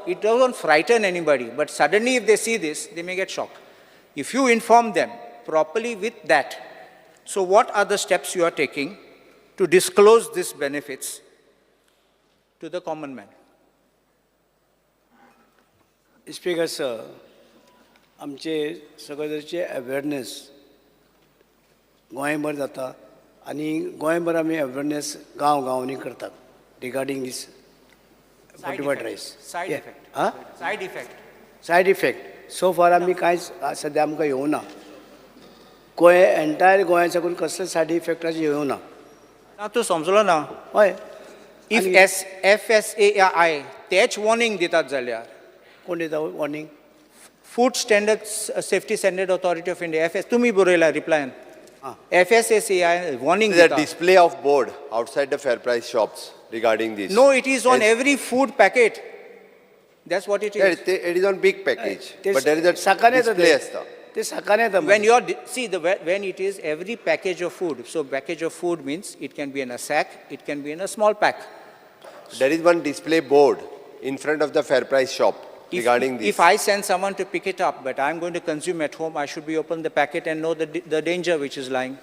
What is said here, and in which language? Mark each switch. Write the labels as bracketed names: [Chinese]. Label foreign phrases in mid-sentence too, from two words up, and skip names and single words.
[English] It doesn't frighten anybody, but suddenly if they see this, they may get shocked. If you inform them properly with that, so what are the steps you are taking to disclose these benefits to the common man? Speaker sir, [Konkani] आमचे सगळ्यांचे अवेअरनेस गोंयभर जाता आनी गोंयभर आमी अवेअरनेस गांवांनी करतात [English] regarding these fortified rice. Side Yeah. effect. Huh? Side effect. side effect so far [Konkani] आमी कांयच सद्या आमकां येवना गोंय एंटायर गोंया साकून कसले सायड इफेक्टाचे येवना ना तूं समजलो ना. हय If FSAI तेच warning दितात जाल्यार कोण दिता वॉर्निंग [English] Food Standards Safety Standard Authority of India, FS, [Konkani] तुम्ही बरयला रिप्लायन. [English] FSAI warning There is a [Konkani] दिता. [English] display of board outside the fair price shops regarding this. No, it is on Yes. every food packet. That's what it Yeah, is. it is on big package, [Konkani] ते [English] but there is a [Konkani] सकाळी येता [English] display [Konkani] ते. असता. ते सकाळी येता [English] When you are, when it is every package of food, so package of food means it can be in a sack, it can be in a small pack. There is one display board in front of the fair price shop regarding this. If I send someone to pick it up, but I'm going to consume at home, I should be open the packet and know the danger which is lying.